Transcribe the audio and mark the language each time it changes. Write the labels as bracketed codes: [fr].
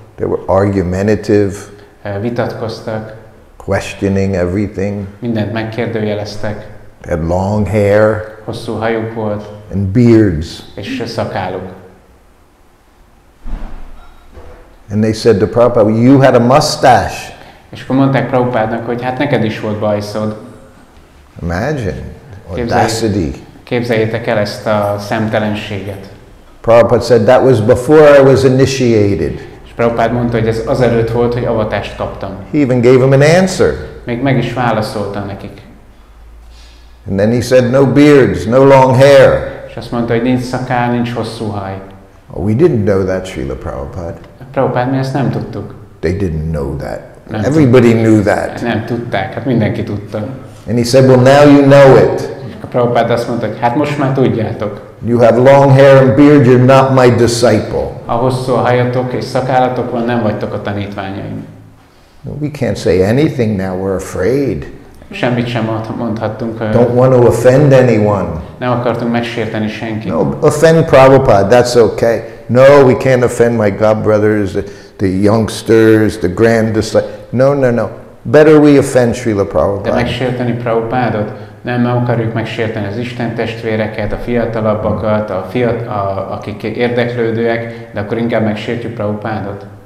[en] They were argumentative. [hu] Vitatkoztak. [en] Questioning everything. [hu] Mindent megkérdőjeleztek. [en] They had long hair. [hu] Hosszú hajuk volt. [en] And beards. [hu] És szakáluk. [en] And they said to Prabhupada, you had a mustache. [hu] És akkor mondták Prabhupádnak, hogy hát neked is volt bajszod. [en] Imagine. Audacity. [hu] Képzeljétek el ezt a szemtelenséget. [en] Prabhupada said that was before I was initiated. [hu] És Prabhupád mondta, hogy ez azelőtt volt, hogy avatást kaptam. [en] He even gave him an answer. [hu] Még meg is válaszolta nekik. [en] And then he said no beards, no long hair. [hu] És azt mondta, hogy nincs szakál, nincs hosszú haj. [en] Oh, we didn't know that, Srila Prabhupada. [hu] Prabhupád, mi ezt nem tudtuk. [en] They didn't know that. [hu] Nem [en] Everybody knew that. [hu] Nem tudták, hát mindenki tudta. [en] And he said, well, now you know it. [hu] És a Prabhupád azt mondta, hogy hát most már tudjátok. [en] You have long hair and beard, you're not my disciple. [hu] Ha hosszú a hajatok és szakállatok van, nem vagytok a tanítványaim. [en] We can't say anything now, we're afraid. [hu] Semmit sem mondhattunk. [en] Don't want to offend anyone. [hu] Nem akartunk megsérteni senkit. [en] No, offend Prabhupada, that's okay. No, we can't offend my godbrothers, the youngsters, the grand disciples. No. Better we offend Srila Prabhupada. [hu] De megsérteni Prabhupádot? Nem akarjuk megsérteni az Isten testvéreket, a fiatalabbakat, akik érdeklődőek, de akkor inkább megsértjük Prabhupádot.